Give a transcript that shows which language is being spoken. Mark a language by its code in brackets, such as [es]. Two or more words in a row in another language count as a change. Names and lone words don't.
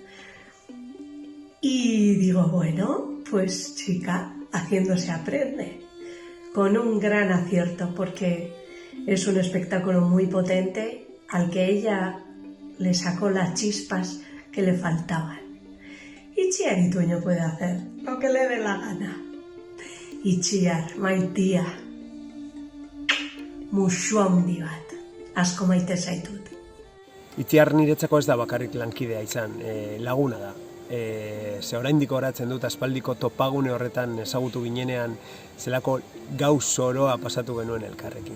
[es] Y digo, bueno, pues chica, haciendo se aprende. Con un gran acierto, porque es un espectáculo muy potente al que ella le sacó las chispas que le faltaban. Itziar Ituño puede hacer lo que le dé la gana. [eu] Itziar, maitia, musu handi bat, asko maite zaitut. Itziar niretzako ez da bakarrik lankidea izan, laguna da. Ze oraindik horatzen dut aspaldiko topagune horretan ezagutu ginenean zelako gauz zoroa pasatu genuen elkarrekin.